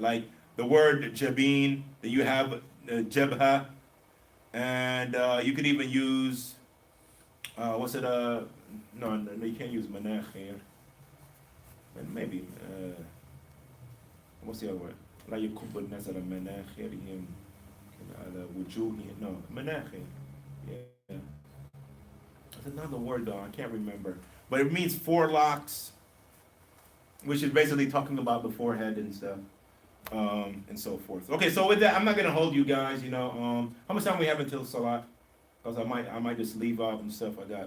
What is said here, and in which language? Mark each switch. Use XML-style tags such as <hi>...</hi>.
<en>Like the word jabin, that you have jabha, and you could even use, no, you can't use manakh here. Maybe, what's the other word?</en> <ar>لا يكب الناس على مناخرهم على وجوههم.</ar> <en>No, مناخر. Yeah. There's another word though, I can't remember. But it means forelocks, which is basically talking about the forehead and stuff, and so forth. Okay, so with that, I'm not gonna hold you guys. How much time we have until Salat? Because I might just leave out and stuff. I got</en>